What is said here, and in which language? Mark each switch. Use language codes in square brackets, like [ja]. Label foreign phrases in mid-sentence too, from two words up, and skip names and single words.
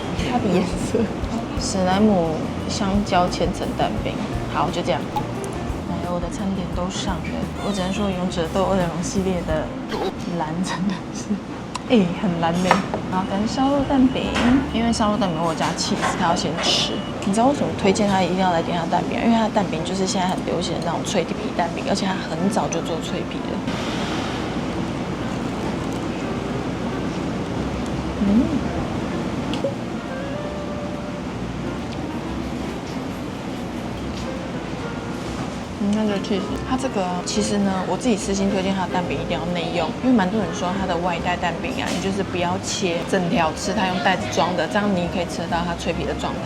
[zh] 它的顏色，史萊姆香蕉千層蛋餅，好，就這樣。來，我的餐點都上了，我只能說勇者鬥惡龍系列的藍真的是。很藍嘞。然後跟燒肉蛋餅，因為燒肉蛋餅我加起司，它要先吃。你知道為什麼推薦它一定要來點它的蛋餅？因為它的蛋餅就是現在很流行的那種脆皮蛋餅，而且它很早就做脆皮了。那就去它这个其實呢，我自己私心推薦它的蛋饼一定要內用，因為蠻多人說它的外帶蛋餅啊，你就是不要切整條吃，它用袋子裝的，這樣你可以吃得到它脆皮的狀態。